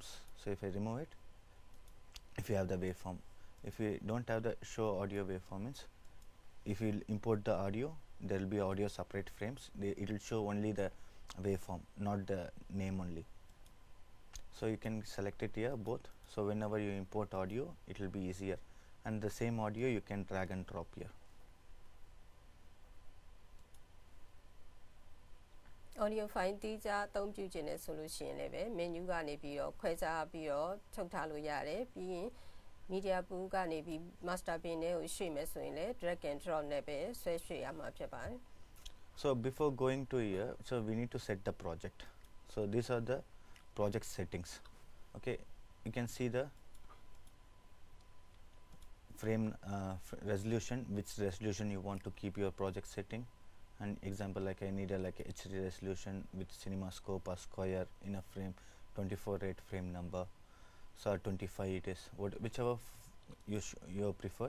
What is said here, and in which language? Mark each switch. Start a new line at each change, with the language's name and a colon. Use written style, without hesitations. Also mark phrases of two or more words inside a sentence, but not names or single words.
English: So if I remove it, if you have the waveform, if you don't have the show audio waveform means if you import the audio there will be audio separate frames, it will show only the waveform, not the name only. So you can select it here both, so whenever you import audio it will be easier, and the same audio you can drag and drop here. audio file
Burmese: တိကျအသုံးပြုခြင်းနဲ့ဆိုလို့ရှိရင်လည်းပဲ menu ကနေပြီးတော့ခွဲခြားပြီးတော့ထုတ်ထားလို့ရတယ်ပြီးရင်
English: media pool
Burmese: ကနေပြီး
English: master bin
Burmese: နဲ့ကိုရွှေ့မယ်ဆိုရင်လည်း
English: drag and drop
Burmese: နဲ့ပဲဆွဲရွှေ့ရမှာဖြစ်ပါတယ်
English: So before going to here, so we need to set the project. So these are the project settings. Okay, you can see the frame resolution, which resolution you want to keep your project setting. And example, like I need a like HD resolution with CinemaScope or square in a frame, 24:8 frame number, so 25 it is, whichever you preferred.